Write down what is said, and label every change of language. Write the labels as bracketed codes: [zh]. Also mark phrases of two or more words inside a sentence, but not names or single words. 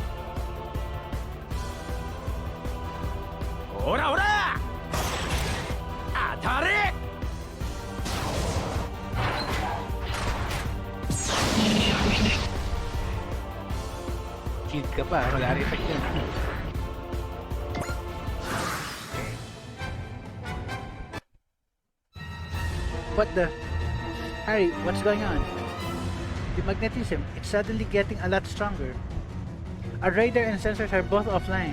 [ja] ほらほら当たれ。 [tl] Shield ka pa. Wala rin effect yun. [en] What the? Harry, what's going on? The magnetism, it's suddenly getting a lot stronger. Our radar and sensors are both offline.